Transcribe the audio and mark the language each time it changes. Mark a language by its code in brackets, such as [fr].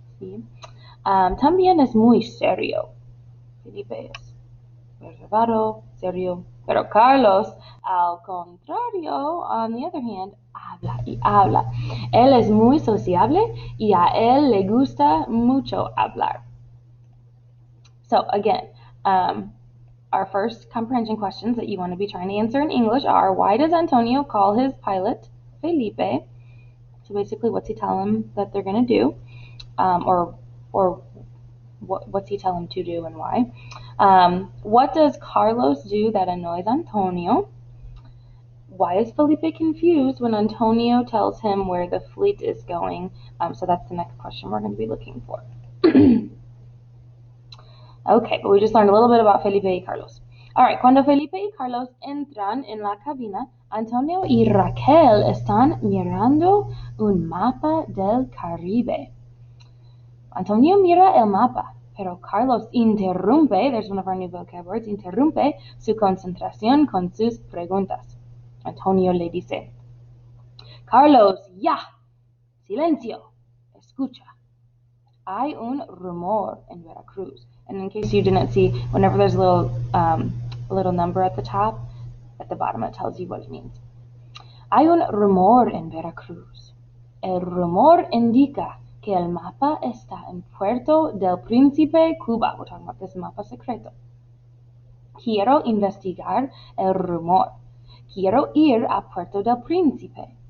[es] ¿Sí? También es muy serio. Felipe es reservado, serio. Pero Carlos, al contrario, [en] on the other hand, [es] habla y habla. Él es muy sociable y a él le gusta mucho hablar. [en] So again, our first comprehension questions that you want to be trying to answer in English are, why does Antonio call his pilot Felipe? So basically, what's he tell him that they're going to do? Or what's he tell him to do and why? What does Carlos do that annoys Antonio? Why is Felipe confused when Antonio tells him where the fleet is going? So that's the next question we're going to be looking for. Okay, but we just learned a little bit about Felipe y Carlos. [es] Alright, cuando Felipe y Carlos entran en la cabina, Antonio y Raquel están mirando un mapa del Caribe. Antonio mira el mapa, pero Carlos interrumpe, [en] there's one of our new vocab words, [es] interrumpe su concentración con sus preguntas. Antonio le dice, Carlos, ya, silencio, escucha. Hay un rumor in Veracruz. [en] And in case you didn't see, whenever there's a little number at the top, at the bottom it tells you what it means. [es] Hay un rumor en Veracruz. El rumor indica que el mapa está en Puerto del Príncipe, Cuba. [en] We're talking about this mapa secreto. [es] Quiero investigar el rumor. Quiero ir a Puerto del Príncipe.